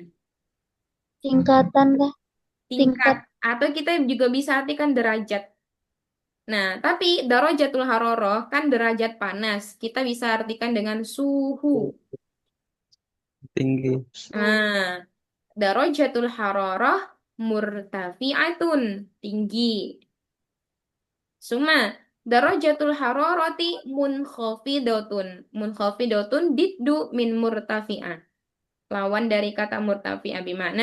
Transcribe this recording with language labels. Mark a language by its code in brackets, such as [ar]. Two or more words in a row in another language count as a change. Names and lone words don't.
[id] Tingkatan kah? Tingkat. Atau kita juga bisa artikan derajat. Nah, tapi [ar] درجة الحرارة [id] kan derajat panas. Kita bisa artikan dengan suhu. Tinggi. Nah, [ar] درجة الحرارة مرتفعة. Tinggi. ثم درجة الحرارة منخفضة. منخفضة ضد من مرتفعة. [id] Lawan dari kata murtafi'ah bimana